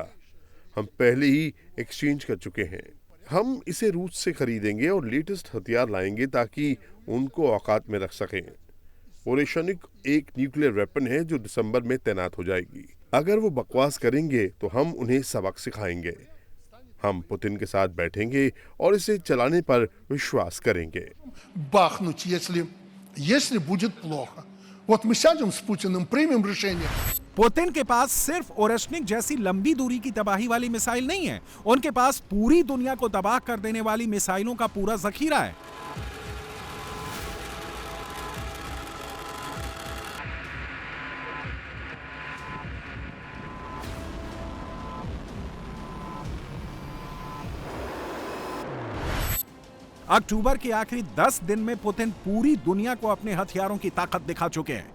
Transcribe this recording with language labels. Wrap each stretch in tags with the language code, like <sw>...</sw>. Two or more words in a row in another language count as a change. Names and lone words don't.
<hi>हम पहले ही एक्सचेंज कर चुके हैं। हम इसे रूस से खरीदेंगे और लेटेस्ट हथियार लाएंगे ताकि उनको औकात में रख सकें। ओरेश्निक एक</hi> <en>nuclear weapon</en> <hi>है जो दिसंबर में तैनात हो जाएगी। अगर वो बकवास करेंगे तो हम उन्हें सबक सिखाएंगे। हम पुतिन के साथ बैठेंगे और इसे चलाने पर विश्वास करेंगे।</hi> <ru>Бахнуть, если будет плохо. Вот мы сядем с Путиным, примем решение.</ru> <hi>पुतिन के पास सिर्फ ओरेश्निक जैसी लंबी दूरी की तबाही वाली मिसाइल नहीं है, उनके पास पूरी दुनिया को तबाह कर देने वाली मिसाइलों का पूरा जखीरा है। अक्टूबर के आखिरी 10 दिन में पुतिन पूरी दुनिया को अपने हथियारों की ताकत दिखा चुके हैं।</hi>